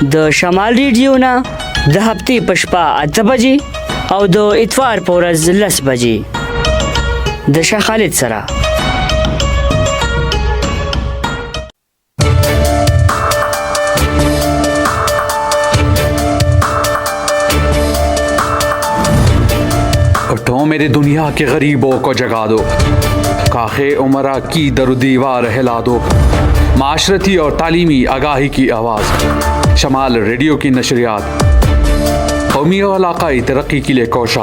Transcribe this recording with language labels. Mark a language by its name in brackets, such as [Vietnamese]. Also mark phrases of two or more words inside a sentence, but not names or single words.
[Pashto] د شمال ریډیو نه د هفتې په شپه 8 بجې او د اتوار په ورځ 10 بجې د شاه خالد سره. [Urdu] اٹھو میری دنیا کے غریبوں کو جگا دو، کاخِ امرا کی در دیوار ہلا دو، معاشرتی اور تعلیمی آگاہی کی آواز شمال ریڈیو کی نشریات قومی اور علاقائی ترقی کے لیے کوشاں.